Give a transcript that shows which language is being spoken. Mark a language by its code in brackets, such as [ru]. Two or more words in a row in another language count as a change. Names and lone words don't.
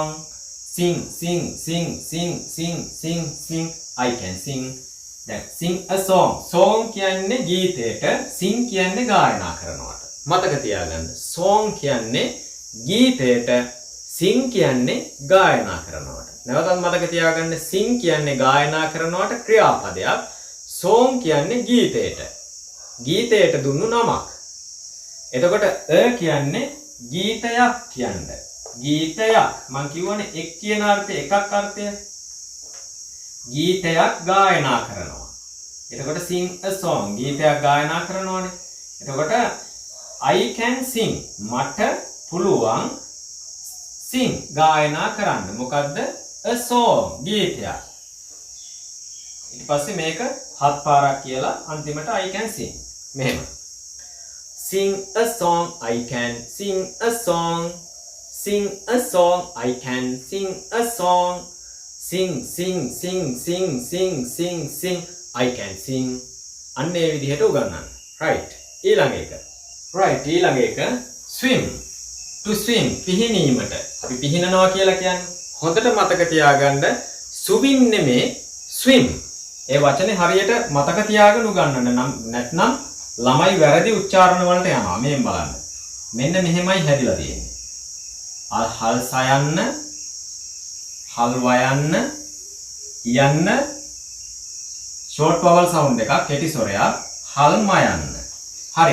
[en] sing. I can sing. [si] දැන් [en] sing a song. [si] song කියන්නේ ගීතයට, sing කියන්නේ ගායනා කරනවට. මතක තියාගන්න. song කියන්නේ ගීතයට, sing කියන්නේ ගායනා කරනවට. නැවතත් මතක තියාගන්න. sing කියන්නේ ගායනා කරනවට ක්‍රියාපදයක්. song කියන්නේ ගීතයට. ගීතයට දුන්නු නමක්. එතකොට කියන්නේ ගීතයක් කියන්නේ. ගීතයක් මං කියවනේ එක් කියන අර්ථය එකක් අර්ථය. ගීතයක් ගායනා කරනවා. එතකොට [en] sing a song [si] ගීතයක් ගායනා කරනවානේ. එතකොට [en] I can sing [si] මට පුළුවන් sing ගායනා කරන්න. මොකද්ද? [en] a song [si] ගීතයක්. ඊට පස්සේ මේක හත් පාරක් කියලා අන්තිමට [en] I can sing. [si] මෙහෙම. [en] sing a song. I can sing a song. sing a song. I can sing a song. sing. I can sing. [si] අන්න ඒ විදිහට උගන්වන්න. right. ඊළඟ එක. right. ඊළඟ එක swim. [en] to swim [si] පිහිනීමට. අපි පිහිනනවා කියලා කියන්නේ. හොඳට මතක තියාගන්න swim නෙමේ swim. ඒ වචනේ හරියට මතක තියාගෙන උගන්වන්න. නැත්නම් ළමයි වැරදි උච්චාරණ වලට යනවා. මෙහෙම බලන්න. මෙන්න මෙහෙමයි හැදිලා තියෙන්නේ. හල් සයන්න, හල් වයන්න, යන්න [en] short vowel sound [si] එකක් කෙටි ස්වරයක් හල් මයන්න. හරි.